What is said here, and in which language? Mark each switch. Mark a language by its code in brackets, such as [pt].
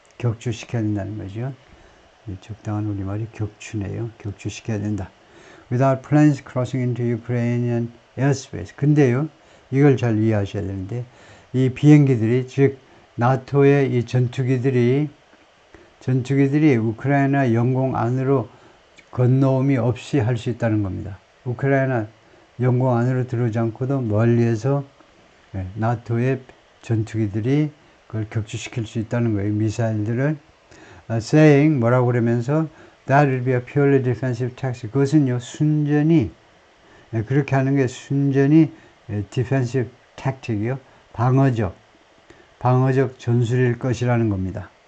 [ko] 격추시켜야 된다는 거죠. 적당한 우리말이 격추네요. 격추시켜야 된다. [en] Without planes crossing into Ukrainian airspace. [ko] 근데요, 이걸 잘 이해하셔야 되는데, 이 비행기들이, 즉, 나토의 이 전투기들이 우크라이나 영공 안으로 건너옴이 없이 할 수 있다는 겁니다. 우크라이나 영공 안으로 들어오지 않고도 멀리에서 나토의 전투기들이 그걸 격추시킬 수 있다는 거예요. 미사일들을. [en] saying [ko] 뭐라고 그러면서 [en] that will be a purely defensive tactic. [ko] 그것은요 순전히 그렇게 하는 게 순전히 [en] defensive tactic [ko] 이요 방어적 전술일 것이라는 겁니다.